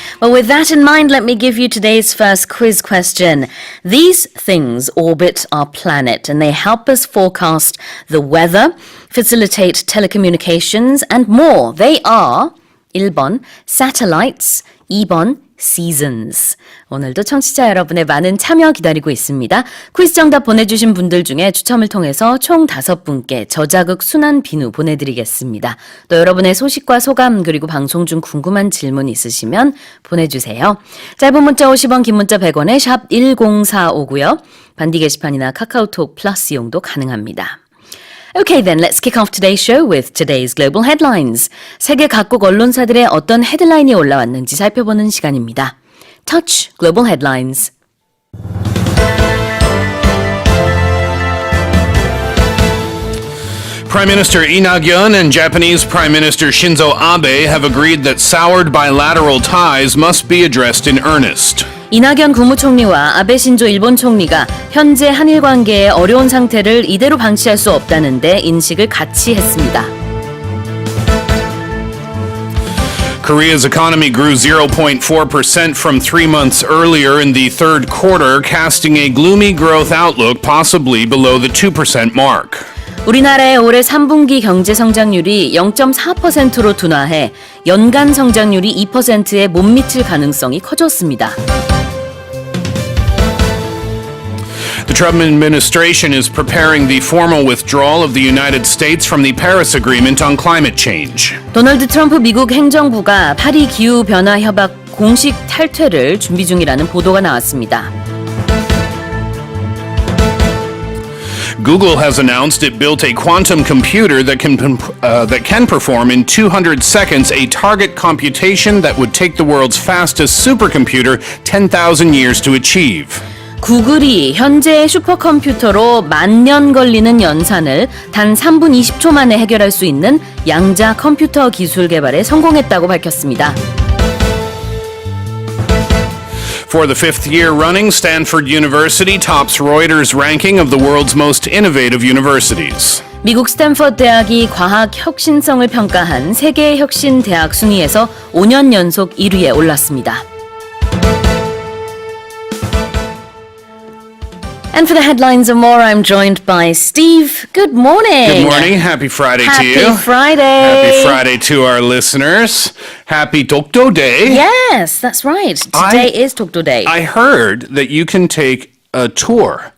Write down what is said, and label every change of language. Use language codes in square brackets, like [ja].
[en] Well, with that in mind, let me give you today's first quiz question. These things orbit our planet, and they help us forecast the weather, facilitate telecommunications, and more. They are 1번 satellites, 2번 seasons. [ko] 오늘도 청취자 여러분의 많은 참여 기다리고 있습니다. 퀴즈 정답 보내주신 분들 중에 추첨을 통해서 총 5분께 저자극 순한 비누 보내드리겠습니다. 또 여러분의 소식과 소감 그리고 방송 중 궁금한 질문 있으시면 보내주세요. 짧은 문자 50원, 긴 문자 100원에 샵 1045고요. 반디 게시판이나 카카오톡 플러스 이용도 가능합니다. [en] Okay, then let's kick off today's show with today's global headlines. [ko] 세계 각국 언론사들의 어떤 헤드라인이 올라왔는지 살펴보는 시간입니다. [en] Touch Global Headlines. Prime Minister Lee Nak-yeon and Japanese Prime Minister Shinzo Abe have agreed that soured bilateral ties must be addressed in earnest. [ko] 이낙연 국무총리와 아베 신조 일본 총리가 현재 한일 관계의 어려운 상태를 이대로 방치할 수 없다는데 인식을 같이 했습니다. [en] Korea's economy grew 0.4% from 3 months earlier in the third quarter, casting a gloomy growth outlook possibly below the 2% mark. [ko] 우리나라의 올해 3분기 경제 성장률이 0.4%로 둔화해 연간 성장률이 2%에 못 미칠 가능성이 커졌습니다. [en] The Trump administration is preparing the formal withdrawal of the United States from the Paris Agreement on climate change. [ko] 도널드 트럼프 미국 행정부가 파리 기후 변화 협약 공식 탈퇴를 준비 중이라는 보도가 나왔습니다. [en] Google has announced it built a quantum computer that can perform in 200 seconds a target computation that would take the world's fastest supercomputer 10,000 years to achieve. [ko] 구글이 현재의 슈퍼컴퓨터로 10,000년 걸리는 연산을 단 3분 20초 만에 해결할 수 있는 양자 컴퓨터 기술 개발에 성공했다고 밝혔습니다. [en] For the 5th year running, Stanford University tops Reuters' ranking of the world's most innovative universities. [ko] 미국 스탠퍼드 대학이 과학 혁신성을 평가한 세계 혁신 대학 순위에서 5년 연속 1위에 올랐습니다. [en] And for the headlines and more, I'm joined by Steve. Good morning. Good morning. Happy Friday to you. Happy Friday. Happy Friday to our listeners. Happy Dokdo Day. Yes, that's right. Today is Dokdo Day. I heard that you can take a tour